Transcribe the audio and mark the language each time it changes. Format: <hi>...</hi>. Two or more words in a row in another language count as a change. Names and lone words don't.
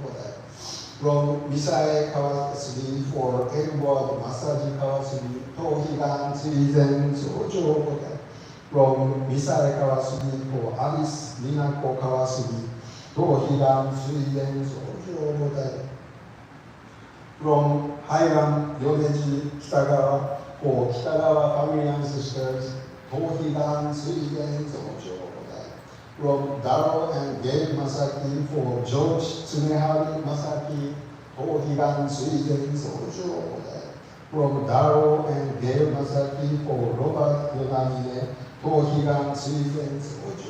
<en>From Misae Kawasugi for Edward Masaji Kawasugi,</en> <ja>とひがん すいぜん そうじょう.</ja> <en>From Misae Kawasugi for Alice Minako Kawasugi,</en> <ja>とひがん すいぜん そうじょう.</ja> <en>From Higan Yoneji Kitagawa for Kitagawa family ancestors,</en> <ja>とひがん すいぜん そうじょう.</ja> <en>From Daro and Gail Masaki for George Tsunehari Masaki,</en> <ja>とひがん すいぜん そうじょう.</ja> <en>From Daro and Gail Masaki for Robert Yonamine,</en> <ja>とひがん すいぜん そうじょう.</ja>